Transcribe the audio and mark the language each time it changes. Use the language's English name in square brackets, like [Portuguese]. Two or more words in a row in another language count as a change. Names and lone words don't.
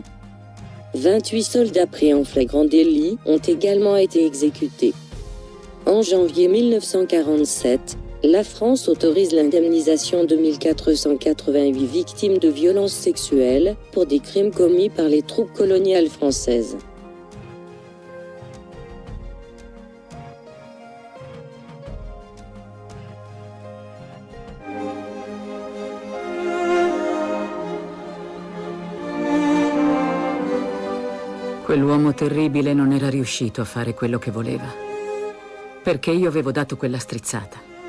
[French] 28 soldats pris en flagrant délit ont également été exécutés. En janvier 1947, la France autorise l'indemnisation de 1488 victimes de violences sexuelles pour des crimes commis par les troupes coloniales françaises. [Italian] Quell'uomo terribile non era riuscito a fare quello che voleva, perché io avevo dato quella strizzata.